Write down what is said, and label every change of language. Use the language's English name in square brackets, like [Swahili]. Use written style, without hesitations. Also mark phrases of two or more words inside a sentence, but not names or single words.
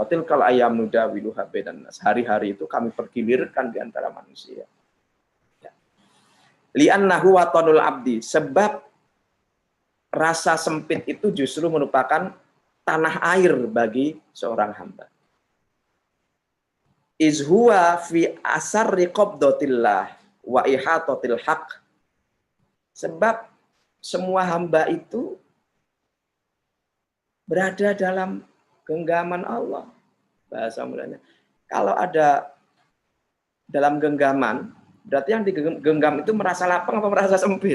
[Arabic] وتلك الأيام نداولها بين الناس. [Indonesian] Hari-hari itu kami pergilirkan di antara manusia. [Arabic] لأنه وطن العبد. [Indonesian] Sebab rasa sempit itu justru merupakan tanah air bagi seorang hamba. [Arabic] إذ هو في أسر قبضة الله وإحاطة الحق. [Indonesian] Sebab semua hamba itu berada dalam genggaman Allah. Bahasa mulanya. Kalau ada dalam genggaman, berarti yang digenggam itu merasa lapang atau merasa sempit?